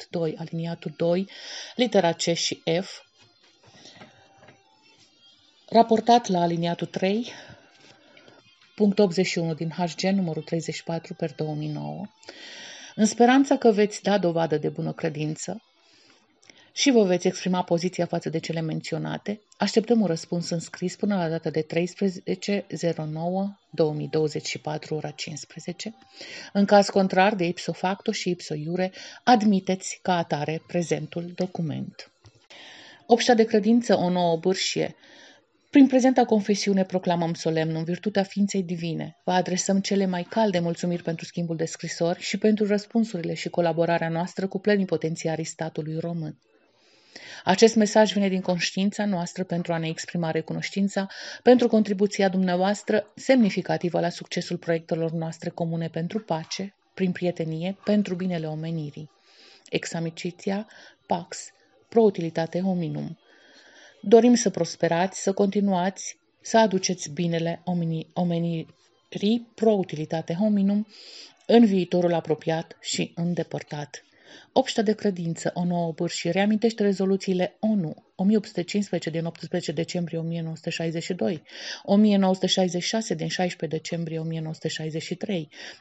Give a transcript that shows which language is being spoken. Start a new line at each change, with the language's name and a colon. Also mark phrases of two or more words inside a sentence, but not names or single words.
Romanian: 2 aliniatul 2, litera C și F, raportat la aliniatul 3, punct 81 din HG numărul 34 per 2009, în speranța că veți da dovadă de bună credință și vă veți exprima poziția față de cele menționate, așteptăm un răspuns în scris până la data de 13/09/2024, ora 15. În caz contrar, de
Latin: ipso facto
Romanian: și
Latin: ipso iure,
Romanian: admiteți ca atare prezentul document. Obștea de credință, o nouă bârșie. Prin prezenta confesiune proclamăm solemn, în virtutea ființei divine, vă adresăm cele mai calde mulțumiri pentru schimbul de scrisori și pentru răspunsurile și colaborarea noastră cu plenipotențiarii statului român. Acest mesaj vine din conștiința noastră pentru a ne exprima recunoștința pentru contribuția dumneavoastră semnificativă la succesul proiectelor noastre comune pentru pace, prin prietenie, pentru binele omenirii.
Latin: Ex amicitia, pax, pro utilitate hominum.
Romanian: Dorim să prosperați, să continuați, să aduceți binele omenirii,
Latin: pro utilitate hominum,
Romanian: în viitorul apropiat și îndepărtat. Obștea de credință, o nouă bârșie, reamintește rezoluțiile ONU 1815 din 18 decembrie 1962, 1966 din 16 decembrie 1963,